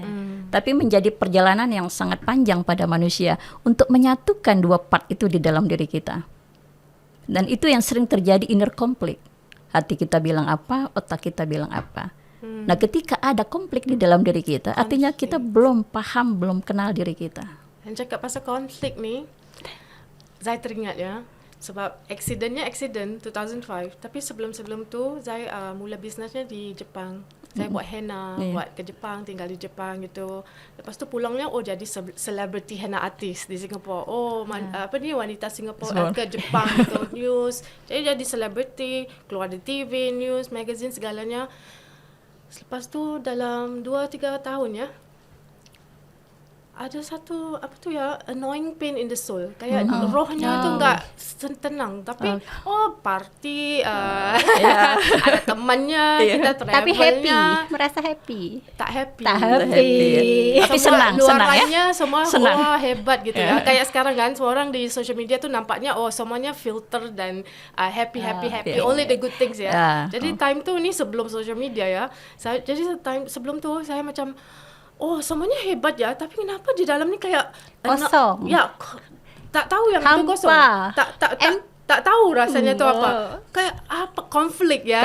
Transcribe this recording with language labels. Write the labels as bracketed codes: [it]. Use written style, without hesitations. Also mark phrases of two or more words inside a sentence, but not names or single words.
[id] Tapi menjadi perjalanan yang sangat panjang pada manusia untuk menyatukan 2 part itu di dalam diri kita. Dan itu yang sering terjadi [en] inner conflict. [id] Hati kita bilang apa, otak kita bilang apa. Nah, ketika ada konflik di dalam diri kita, artinya kita belum paham, belum kenal diri kita. [ms] Dan cakap pasal konflik ni, Zai teringat ya. Sebab accident 2005. Tapi sebelum tu, Zai mula bisnesnya di Jepang. Saya buat henna, buat ke Jepang, tinggal di Jepang gitu. Lepas tu pulangnya jadi [en] celebrity henna artist [ms] di Singapura. Apa ni wanita Singapura ke Jepang gitu, news. Jadi celebrity, keluar di TV, news, magazine segalanya. Lepas tu dalam 2-3 tahun ya, ada satu apa tu ya, [en] annoying pain in the soul. [id] Kayak rohnya tu enggak tenang, tapi party, ada temannya, kita travelnya. Tapi happy, merasa happy. [ms] Tak happy. Tak happy. Tapi Semua senang ya. luarannya semua Senang. wah hebat gitu ya. [id] Kayak sekarang kan semua orang di [en] social media [id] tuh nampaknya semuanya filter dan happy. [en] Only the good things ya. [ms] Jadi time tuh ni sebelum [en] social media [ms] ya. Jadi time sebelum tuh saya macam semuanya hebat ya, tapi kenapa di dalam ni kayak Kosong. tak tahu yang itu Hampa. kosong. Tak tahu rasanya tu apa. [id] Kayak apa konflik ya.